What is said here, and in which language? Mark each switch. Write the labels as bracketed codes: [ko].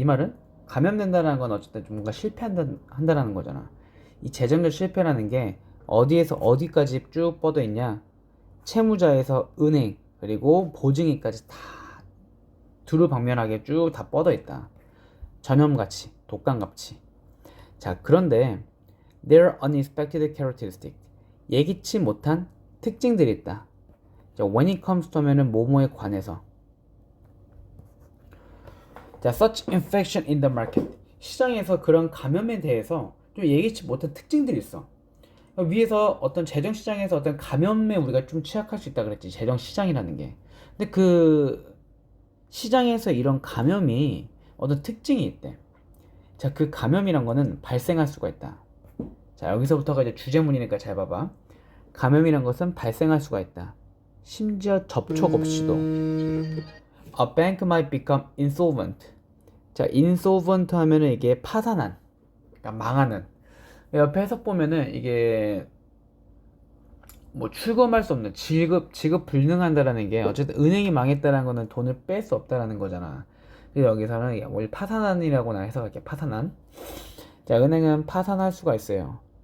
[ko] 이 말은 감염된다는 건 어쨌든 좀 뭔가 실패한다라는 거잖아. 이 재정적 실패라는 게 어디에서 어디까지 쭉 뻗어 있냐? 채무자에서 은행 그리고 보증인까지 다 두루방면하게 쭉 다 뻗어 있다. 전염가치, 독감가치. 자, 그런데 [en] there are unexpected characteristics. [ko] 예기치 못한 특징들이 있다. 자, [en] when it comes to [ko] 하면은 뭐뭐에 관해서. [en] 자, such infection in the market. [ko] 시장에서 그런 감염에 대해서 좀 예기치 못한 특징들이 있어. 위에서 어떤 재정시장에서 어떤 감염에 우리가 좀 취약할 수 있다 그랬지. 재정시장이라는 게. 근데 그 시장에서 이런 감염이 어떤 특징이 있대. 자, 그 감염이란 거는 발생할 수가 있다. 자, 여기서부터가 이제 주제문이니까 잘 봐봐. 감염이란 것은 발생할 수가 있다. 심지어 접촉 없이도. [en] A bank might become insolvent. [ko] 자, insolvent 하면은 이게 파산한, 그러니까 망하는. 옆에 해석 보면은 이게 뭐 출금할 수 없는, 지급 불능한다라는 게 어쨌든 은행이 망했다라는 거는 돈을 뺄 수 없다라는 거잖아. 그래서 여기서는 원래 파산한이라고 해석할게. 파산한. 자, 은행은 파산할 수가 있어요.